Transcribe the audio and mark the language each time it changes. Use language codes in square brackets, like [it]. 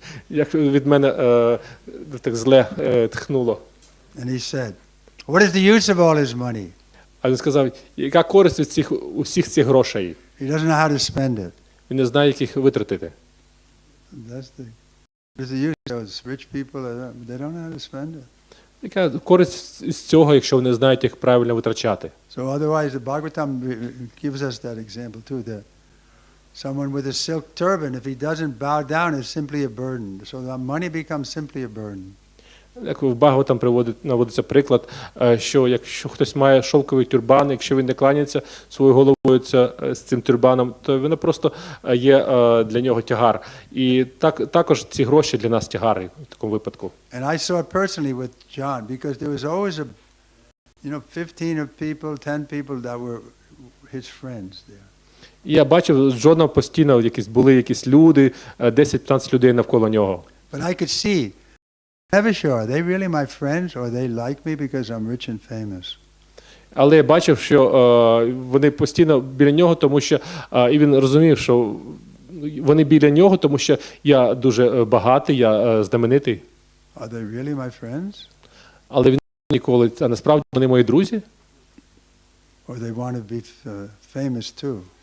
[uk] Як від мене так зле тхнуло. [en] And he said, what is the use of all his money? [uk] А він сказав, яка користь від усіх цих грошей? [en] He doesn't know how to spend it. [uk] Він не знає, як їх витратити. [en] That's the use of those rich people. They don't know how to spend it. [uk] Яка користь з цього, якщо вони знають, як правильно витрачати? [en] So otherwise, the Bhagavatam gives us that example too. That someone with a silk turban, if he doesn't bow down, is simply a burden. So the money becomes simply a burden. [uk] Як в Бхагаватам наводиться приклад, що якщо хтось має шовковий тюрбан, якщо він не кланяється своєю головою з цим тюрбаном, то воно просто є для нього тягар. І також ці гроші для нас тягари в такому випадку. [en] And I saw it personally with John, because there was always 15 people, 10 people that were his friends there. [uk] І я бачив, з Джоном постійно були якісь люди, 10-15 людей навколо нього. [en] But I could see, never sure, are they really my friends or they like me because I'm rich and famous? [uk] Але я бачив, що вони постійно біля нього, тому що і він розумів, що вони біля нього, тому що я дуже багатий, я знаменитий. [en] Are they really my friends? [uk] Але він ніколи, а насправді вони мої друзі? [en] Or they want to be famous too?